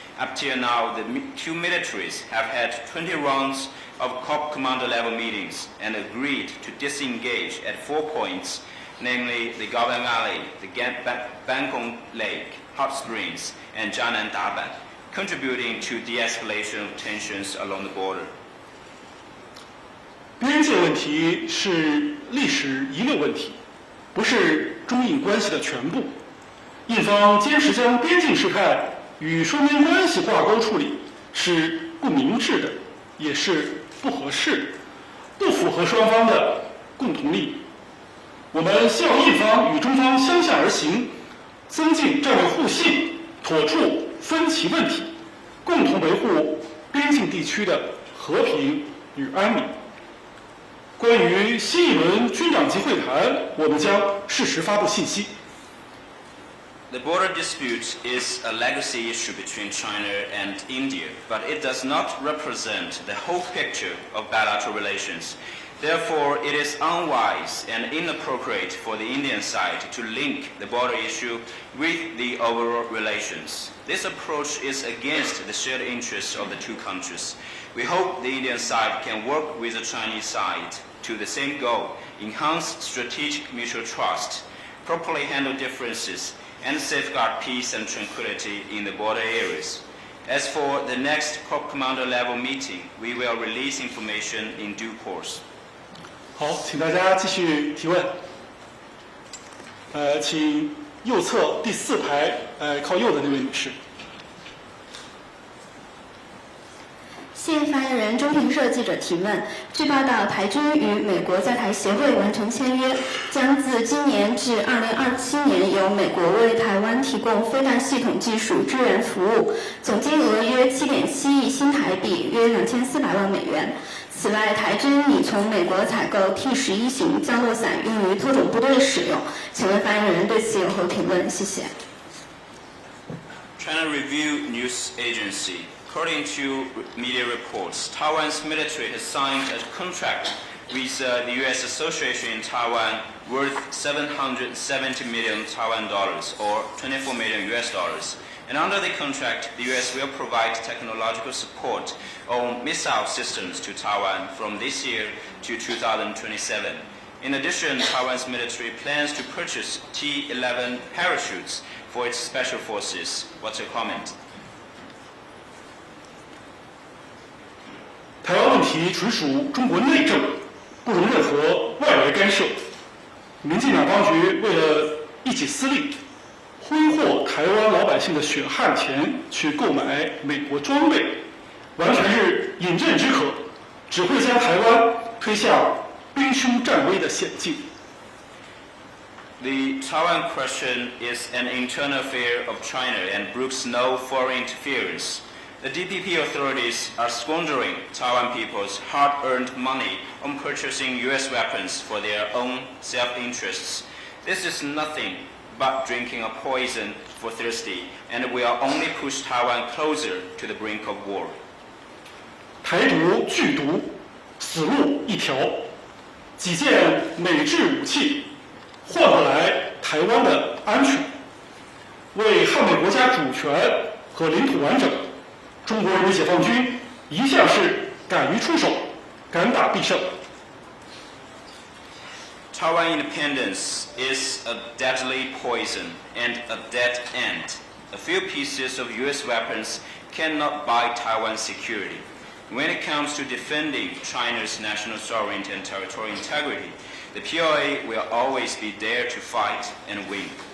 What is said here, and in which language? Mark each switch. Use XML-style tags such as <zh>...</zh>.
<en>Up till now, the two militaries have had 20 rounds of Corps Commander level meetings and agreed to disengage at 4 points, namely the Galvan Valley, the Bangkok Lake, Hot Springs, and Jianan Daban, contributing to de-escalation of tensions along the border.</en> <zh>边界问题是历史遗留问题，不是中印关系的全部。印方坚持将边境事态与双边关系挂钩处理，是不明智的，也是不合适的，不符合双方的共同利益。我们希望印方与中方相向而行，增进战略互信，妥处分歧问题，共同维护边境地区的和平与安宁。关于新一轮军长级会谈，我们将适时发布信息。</zh> <en>The border dispute is a legacy issue between China and India, but it does not represent the whole picture of bilateral relations. Therefore, it is unwise and inappropriate for the Indian side to link the border issue with the overall relations. This approach is against the shared interests of the two countries. We hope the Indian side can work with the Chinese side to the same goal, enhance strategic mutual trust, properly handle differences, and safeguard peace and tranquility in the border areas. As for the next Corps Commander level meeting, we will release information in due course.</en> <zh>好，请大家继续提问。请右侧第4排，靠右的那位女士。谢谢发言人中评社记者提问。据报道，台军与美国在台协会完成签约，将自今年至2027年由美国为台湾提供飞弹系统技术支援服务，总金额约7.7亿新台币，约2400万美元。此外，台军拟从美国采购 T-11型降落伞用于特种部队使用。请问发言人对此有何评论？谢谢。</zh> <en>China Review News Agency. According to media reports, Taiwan's military has signed a contract with the U.S. Association in Taiwan worth 770 million Taiwan dollars, or 24 million US dollars. And under the contract, the U.S. will provide technological support on missile systems to Taiwan from this year to 2027. In addition, Taiwan's military plans to purchase T-11 parachutes for its special forces. What's your comment?</en> <zh>台湾问题纯属中国内政，不容任何外来干涉。民进党当局为了一己私利，挥霍台湾老百姓的血汗钱去购买美国装备，完全是饮鸩止渴，只会将台湾推向兵凶战危的险境。</zh> <en>The Taiwan question is an internal affair of China and brooks no foreign interference. The DPP authorities are squandering Taiwan people's hard-earned money on purchasing U.S. weapons for their own self-interests. This is nothing but drinking a poison for thirsty, and will only push Taiwan closer to the brink of war.</en> <zh>台独剧毒，死路一条。几件美制武器换不来台湾的安全。为捍卫国家主权和领土完整，中国人民解放军一向是敢于出手，敢打必胜。</zh> <en>Taiwan independence is a deadly poison and a dead end. A few pieces of U.S. weapons cannot buy Taiwan's security. When it comes to defending China's national sovereignty and territorial integrity, the PLA will always be there to fight and win.</en>